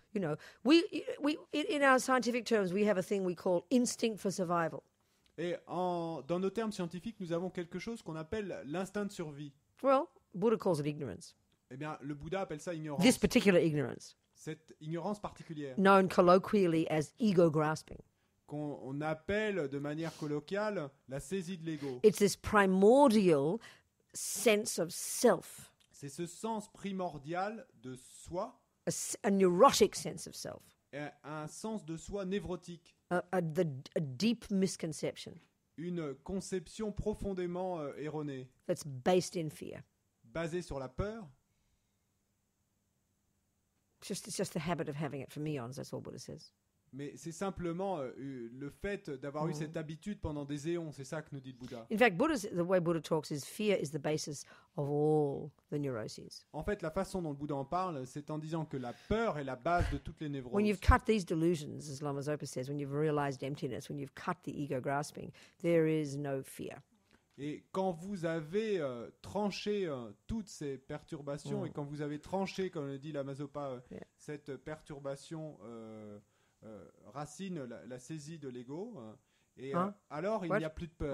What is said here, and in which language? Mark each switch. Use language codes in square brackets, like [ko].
[en] You know, we in our scientific terms, we have a thing we call instinct for survival. [fr] Et dans nos termes scientifiques, nous avons quelque chose qu'on appelle l'instinct de survie. [en] Well, Buddha calls it ignorance. [fr] Eh bien, le Bouddha appelle ça ignorance. [en] This particular ignorance. [fr] Cette ignorance particulière. [en] Known colloquially as ego grasping. [fr] Qu'on appelle de manière colloquiale la saisie de l'ego. [en] It's this primordial sense of self. [fr] C'est ce sens primordial de soi. [en] A neurotic sense of self. [fr] Un sens de soi névrotique. [en] A deep misconception. [fr] Une conception profondément erronée. [en] That's based in fear. [fr] Basée sur la peur. [en] It's just the habit of having it for meons, that's all Buddha says. [fr] Mais c'est simplement le fait d'avoir eu cette habitude pendant des éons, c'est ça que nous dit le Bouddha. [en] In fact, the way Buddha talks is fear is the basis of all the neuroses. [fr] En fait, la façon dont le Bouddha en parle, c'est en disant que la peur est la base de toutes les névroses. [en] When you've cut these delusions, as Lama Zopa says, when you've realized emptiness, when you've cut the ego grasping, there is no fear. [fr] Et quand vous avez tranché toutes ces perturbations, et quand vous avez tranché, comme le dit Lama Zopa, cette perturbation racine, la saisie de l'ego, et alors il n'y a plus de peur.